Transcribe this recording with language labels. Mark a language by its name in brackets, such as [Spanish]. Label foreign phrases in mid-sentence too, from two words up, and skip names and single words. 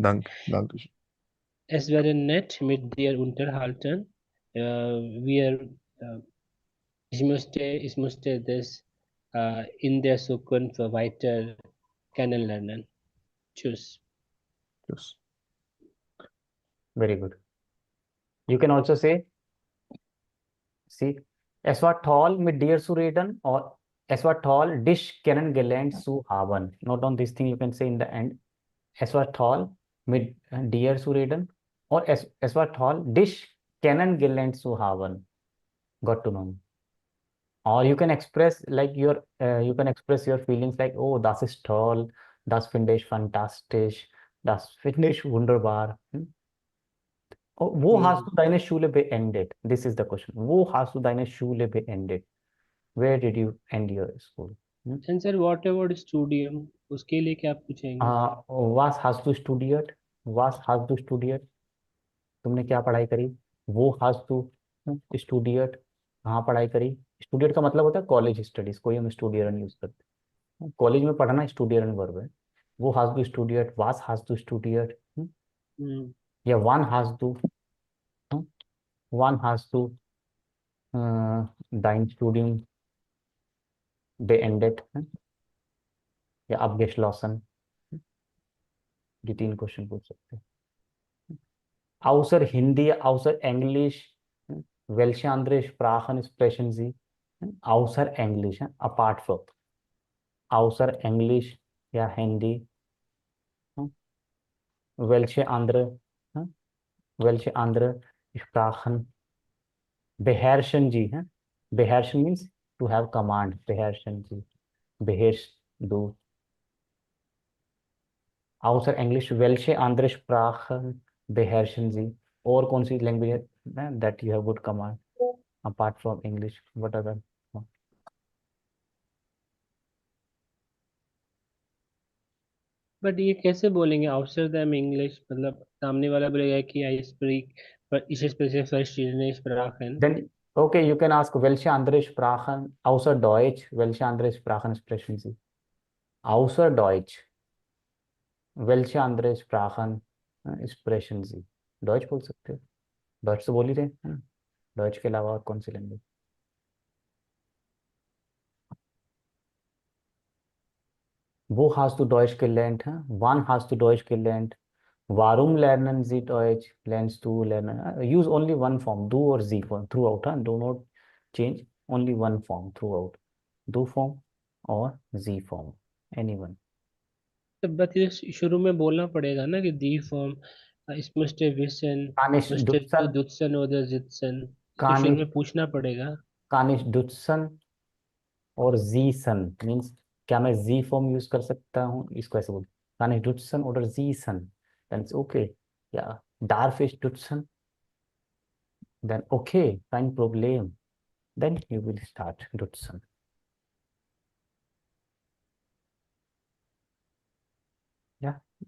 [German] Danke. Es wäre nett, mit dir unterhalten. Wir, ich musste das in der Zukunft weiter kennenlernen. Tschüss. Tschüss. [English] Very good. You can also say, see, [German] es war toll, mit dir zu reden, or es war toll, dich kennengelernt zu haben. [English] Note on this thing, you can say in the end. [German] Es war toll, mit dir zu reden, or es war toll, dich kennengelernt zu haben. [English] Got to know. Or you can express like you can express your feelings like, [German] oh, das ist toll, das finde ich fantastisch, das finde ich wunderbar. Oh, wo hast du deine Schule beendet? [English] This is the question. [German] Wo hast du deine Schule beendet? [English] Where did you end your school? Answer what about studium? [Hindi] उसके लिए क्या पूछेंगे? [German] Was hast du studiert? Was hast du studiert? [Hindi] तुमने क्या पढ़ाई करी? वो [German] hast du studiert? [Hindi] कहाँ पढ़ाई करी? स्टूडियट का मतलब होता है [English] college studies, [Hindi] कोई हम स्टूडियरन यूज करते हैं। कॉलेज में पढ़ना स्टूडियरन वर्ब है। [German] वो has du studiert? Was hast du studiert? या wann hast du? Wann hast du dein Studium beendet? [Hindi] या abgeschlossen? ये 3 क्वेश्चन पूछ सकते हैं। [German] Außer Hindi, außer Englisch, welche andere Sprachen sprechen Sie? Außer Englisch, [English] apart from. [German] Außer Englisch, ja Hindi. Welche andere, welche andere Sprachen beherrschen Sie? [English] Beherrschen means to have command. [German] Beherrschen Sie. Beherrsch du. Außer English, welche andere Sprachen beherrschen Sie? [Hindi] और कौन सी लैंग्वेज है [English] that you have good command apart from English? What other? [Hindi] बट ये कैसे बोलेंगे [English] outside them English? [Hindi] मतलब सामने वाला बोलेगा कि [English] I speak [Hindi] पर [German] ich spreche verschiedene Sprachen. [English] Then okay, you can ask [German] welche andere Sprachen außer Deutsch, welche andere Sprachen sprechen Sie? Außer Deutsch, welche andere Sprachen sprechen Sie? [Hindi] Deutsch बोल सकते हो, Deutsch तो बोल ही रहे हैं ना, Deutsch के अलावा और कौन सी लैंग्वेज? [German] Wo hast du Deutsch gelernt? Wann hast du Deutsch gelernt? Warum lernen Sie Deutsch? Lernst du lernen? [English] Use only one form, du or sie form throughout. Do not change, only one form throughout. Du form or sie form, anyone. [Hindi] तो बट ये शुरू में बोलना पड़ेगा ना कि [English] the form [German] ich möchte wissen, Kann ich möchtest du dutzen? dutzen oder sitzen? [Hindi] तो [German] Kann [Hindi] शुरू [German] ich, [Hindi] में पूछना पड़ेगा. [German] kann ich dutzen [Hindi] और जी सन मीन्स क्या मैं जी फॉर्म यूज कर सकता हूँ इसको ऐसे बोल [German] kann ich dutzen oder sie सन [English] then it's okay [German] ja darf ich dutzen [English] then okay [German] kein Problem [English] then you will start [German] dutzen ja